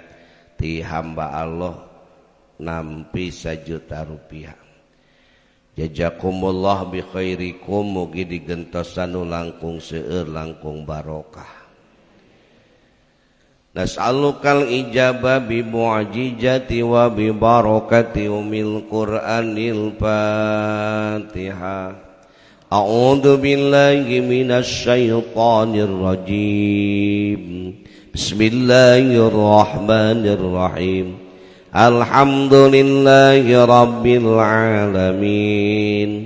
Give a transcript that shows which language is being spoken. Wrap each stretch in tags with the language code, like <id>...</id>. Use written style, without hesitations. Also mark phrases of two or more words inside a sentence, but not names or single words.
<su>Ti hamba Allah nampi 1 juta rupiah.</su> <ar>جزاكم الله بخيركم,</ar> <su>mugi digentosan nu langkung seueur langkung barokah.</su> <ar>نسألك الإجابة بمعجزة وببركة أم القرآن الفاتحة. أعوذ بالله من الشيطان الرجيم. بسم الله الرحمن الرحيم. الحمد لله رب العالمين.</ar>